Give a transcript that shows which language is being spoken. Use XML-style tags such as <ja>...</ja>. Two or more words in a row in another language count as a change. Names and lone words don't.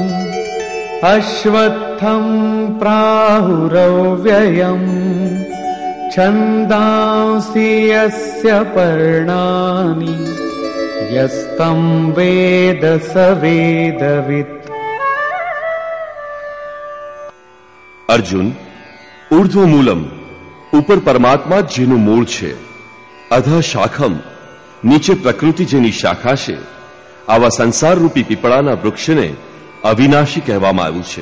<sa>अश्वत्थं प्राहुरव्ययम् छन्दांसि यस्य पर्णानि यस्तं वेद स वेदवित्।</sa> <gu>અર્જુન, ઉર્ધ્વમૂલમ ઉપર પરમાત્મા જ જેનું મૂળ છે,</gu> <sa>अधः शाखम्</sa> <gu>નીચે પ્રકૃતિ જેની શાખા છે, આવા સંસાર રૂપી પીપળાના વૃક્ષને અવિનાશી કહેવામાં આવ્યું છે.</gu>